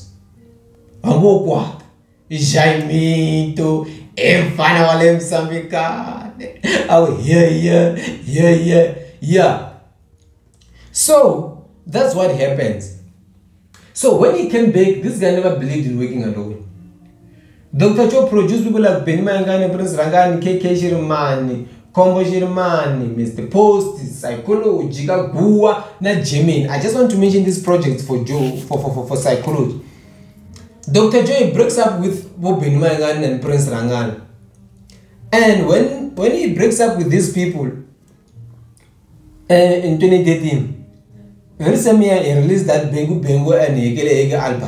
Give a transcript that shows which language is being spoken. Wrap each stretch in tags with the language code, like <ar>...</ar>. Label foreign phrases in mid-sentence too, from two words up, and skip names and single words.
<en>Amokwa, Jaimito, Efana Walem Samikane. Oh, yeah. So, that's what happens. So, when he came back, this guy never believed in working alone. Dr. Joe produced people like Benny Mayengani, Prince Rangani, KK Shirimane, Combo Shirimane, Mr. Post, Sayicology, Gua, na Jimin. I just want to mention this project for Joe, for Sayicology. Dr. Joe breaks up with Benny Mayengani and Prince Rangani. And when he breaks up with these people in 2013, very same year he released that Bengu and Ege album.</en>